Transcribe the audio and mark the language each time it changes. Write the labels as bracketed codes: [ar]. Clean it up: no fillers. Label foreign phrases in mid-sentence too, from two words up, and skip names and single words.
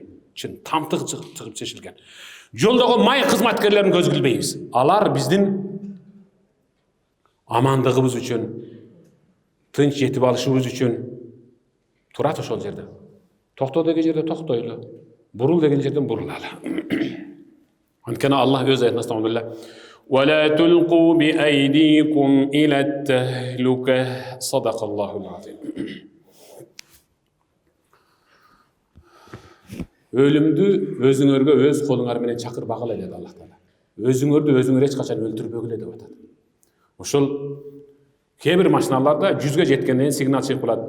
[ky] Чын, тамтыгы чыгып тешилген. Жолдогу май кызматкерлерин көз билбейбиз. Алар биздин амандыгыбыз үчүн, тынч жетип алышыбыз үчүн турат ошол жерде. Токто деген жерде токтойлу. Бурул деген жерден бурулалы. Анткени Аллах өз аятында стамдылла. [ar] ولا تلقوا بأيديكم إلى التهلكة صدق الله العظيم. [ky] Өлүмдү өзүңөргө өз колуңар менен чакырбагыла dedi Аллах Таала. Өзүңөрдү өзүңөр эч качан өлтүрбөгүлө деп атат. Ошол кээ бир машиналарда 100ге жеткенден сигнал чыгып калат.